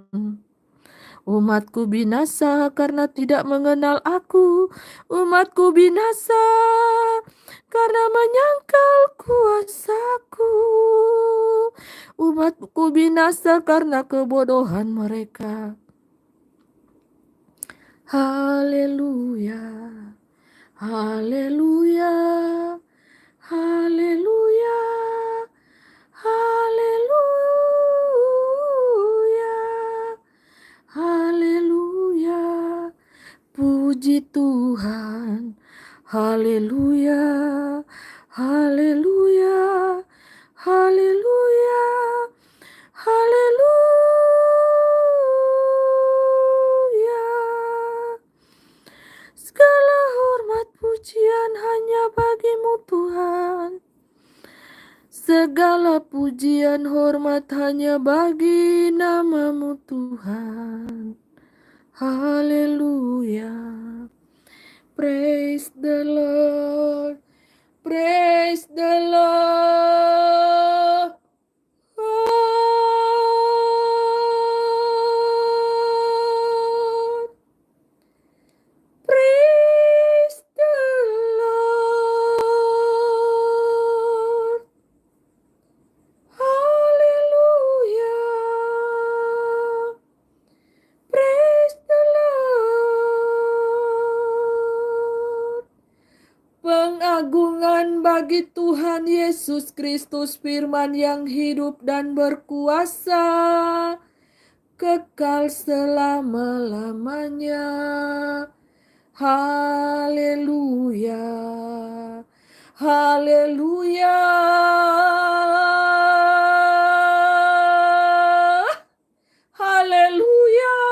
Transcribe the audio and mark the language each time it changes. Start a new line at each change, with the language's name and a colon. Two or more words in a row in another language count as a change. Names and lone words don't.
Indonesian: Umatku binasa karena tidak mengenal aku. Umatku binasa karena menyangkal kuasaku. Umatku binasa karena kebodohan mereka. Haleluya, haleluya, haleluya, haleluya, haleluya. Puji Tuhan, haleluya, haleluya, haleluya, haleluya. Segala hormat pujian hanya bagi-Mu Tuhan. Segala pujian hormat hanya bagi nama-Mu Tuhan. Haleluya.
English: Praise the Lord. Praise the Lord. Praise the Lord.
Indonesian: Haleluya.
English: Praise the Lord.
Indonesian: Pengagungan bagi Tuhan Yesus Kristus, firman yang hidup dan berkuasa kekal selama-lamanya. Haleluya, haleluya, haleluya.